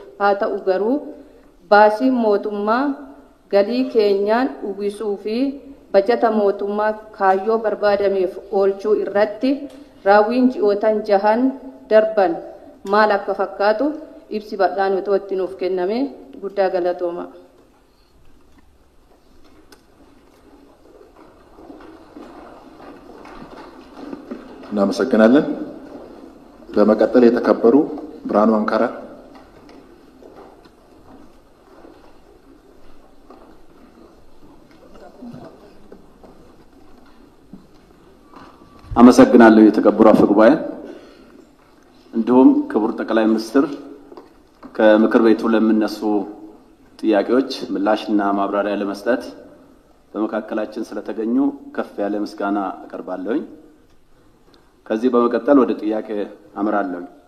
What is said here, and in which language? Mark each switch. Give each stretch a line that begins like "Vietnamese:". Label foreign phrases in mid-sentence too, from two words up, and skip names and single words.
Oromo: Haa ta'u garuu baasiin mootummaa galii keenyaan uwwisuu fi bajata mootummaa kaayyoo barbaadameef oolchuu irratti raawwiin ji'ootan 6 darban maal akka fakkaatu ibsi bal'aan otoo itti nuuf kenname guddaa galatooma.
Amharic: እናመሰግናለን። በመቀጠል የተከበሩ ብርሃኑ አንካራ። አመሰግናለሁ የተከበሩ አፈ ጉባኤ፣ እንዲሁም ክቡር ጠቅላይ ሚኒስትር ከምክር ቤቱ ለሚነሱ ጥያቄዎች ምላሽና ማብራሪያ ለመስጠት በመካከላችን ስለተገኙ ከፍ ያለ ምስጋና አቀርባለሁ። ከዚህ በመቀጠል ወደ ጥያቄ አመራለሁ።